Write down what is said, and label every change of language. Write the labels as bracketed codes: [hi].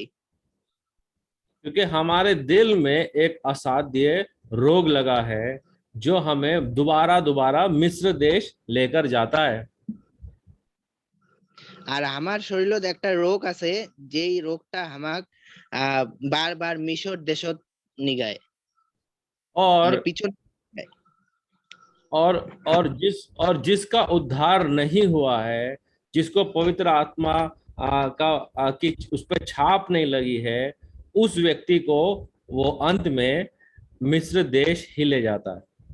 [hi] क्योंकि हमारे दिल में एक असाध्य रोग लगा है जो हमें दोबारा दोबारा मिस्र देश लेकर जाता है। [bn] আর আমার শরীরত একটা রোগ আছে, যেই রোগটা আমাক বারবার মিশর দেশত নিগায় [hi] और जिसका उद्धार नहीं हुआ है, जिसको पवित्र आत्मा की उस पर छाप नहीं लगी है, उस व्यक्ति को वो अंत में मिस्र देश ही ले जाता है।